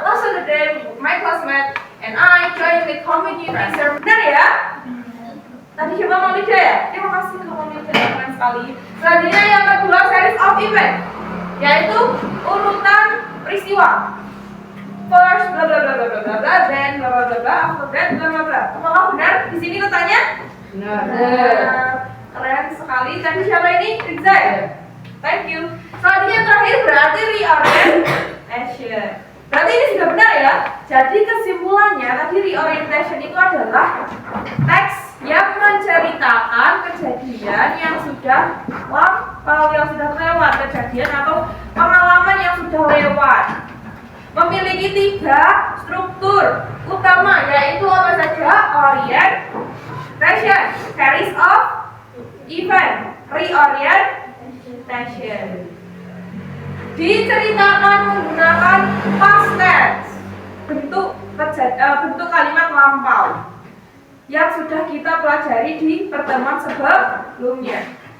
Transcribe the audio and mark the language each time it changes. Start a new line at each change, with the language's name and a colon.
English: Last Saturday, my classmate and I joined the community survey.
Indonesian: Benar ya? Tadi coba Maulida ya? Terima kasih ke Maulida, keren sekali. Selanjutnya yang kedua, series of event, yaitu urutan peristiwa.
English: First, bla bla bla bla bla bla bla, then bla bla bla bla, after that bla bla bla.
Indonesian: Apakah benar? Di sini letaknya? Benar. Keren sekali. Tadi siapa ini? Rizza ya?
English: Thank you.
Indonesian: Selanjutnya yang terakhir berarti reorientation. Berarti ini sudah benar ya? Jadi kesimpulannya tadi reorientation itu adalah teks yang menceritakan kejadian yang sudah lampau, yang sudah lewat, kejadian atau pengalaman yang sudah lewat. Memiliki 3 struktur utama, yaitu apa saja? Orientation, series of event, reorientation. Diceritakan menggunakan past tense, bentuk kalimat lampau yang sudah kita pelajari di pertemuan sebelumnya.